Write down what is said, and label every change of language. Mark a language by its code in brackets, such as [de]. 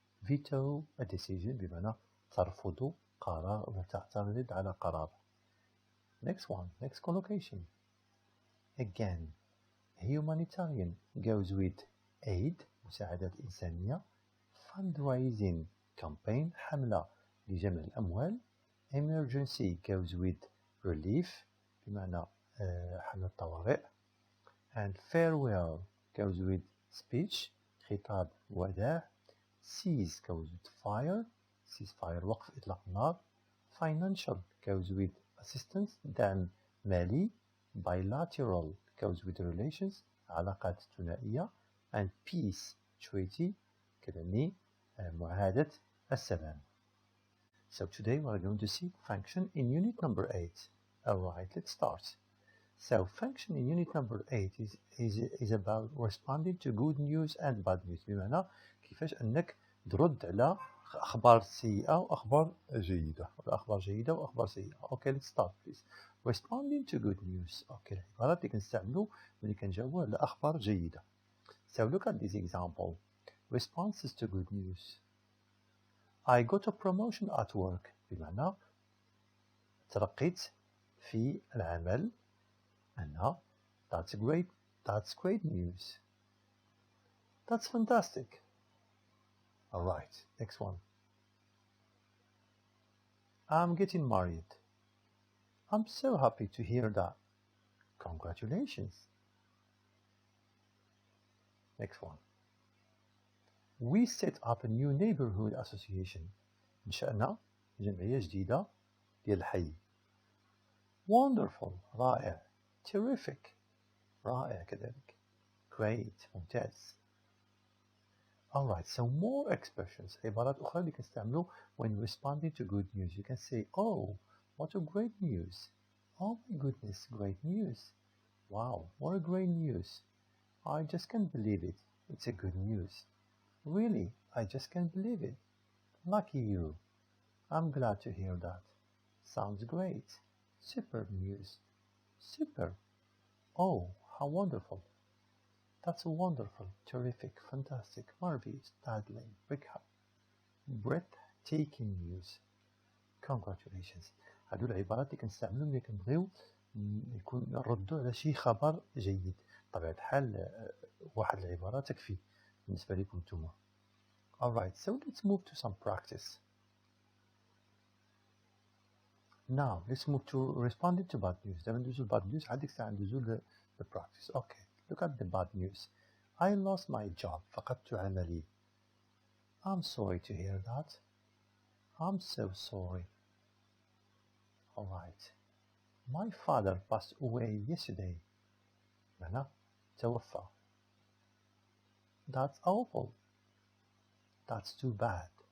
[en] Veto a decision [ar] بمعنى ترفض قرار أو تعترض على قرار. [en] Next one, next collocation. Again, humanitarian goes with aid [ar] مساعدات إنسانية. [en] Fundraising campaign [ar] حملة لجمع الأموال. [en] Emergency goes with relief [ar] بمعنى حملة طوارئ. [en] And farewell goes with speech [ar] خطاب وداع. [en] Cease goes with fire. [ar] Cease fire وقف إطلاق النار. [en] Financial goes with assistance [ar] دعم مالي. [en] Bilateral goes with relations [ar] علاقات ثنائية. [en] And peace treaty [ar] كتعني معاهدة السلام. [en] So today we are going to see function in unit number 8. Alright, let's start. So function in unit number 8 is about responding to good news and bad news. [ar] بمعنى كيفاش أنك ترد على أخبار سيئة وأخبار جيدة ولا أخبار جيدة وأخبار سيئة. [en] Okay, let's start please. Responding to good news. [ar] Okay, العبارات اللي كنستعملوا ملي كنجاوبوا على أخبار جيدة. [en] So look at this example. Responses to good news. I got a promotion at work. [ar] بمعنى ترقيت في العمل. [en] أنا that's great news. That's fantastic. Alright, next one. I'm getting married. I'm so happy to hear that. Congratulations. Next one. We set up a new neighborhood association. [ar] نشأنا جمعية جديدة ديال الحي. [en] Wonderful. رائع. Terrific. رائع كذلك. Great. ممتاز. Alright, so more expressions. [ar] عبارات أخرى اللي كنستعملوا [en] when responding to good news. You can say, oh, what a great news. Oh my goodness, great news. Wow, what a great news. I just can't believe it. It's a good news. Really, I just can't believe it. Lucky you. I'm glad to hear that. Sounds great. Super news. Super. Oh, how wonderful. That's wonderful, terrific, fantastic, marvelous, startling, breathtaking news. Congratulations. [ar] هادو العبارات اللي كنستعملو ملي كنبغيو يكون نردو على شي خبر جيد. بطبيعة الحال واحد العبارة تكفي بالنسبة لكم نتوما. [en] Alright, so let's move to some practice. Now, let's move to responding to bad news. [ar] دابا ندوزو [en] bad news [ar] عاد ديك الساعة ندوزو [en] the practice. Okay, look at the bad news. I lost my job. [ar] فقدت عملي. [en] I'm sorry to hear that. I'm so sorry. Alright. My father passed away yesterday. [ar] معنى توفى. [en] That's awful. That's too bad.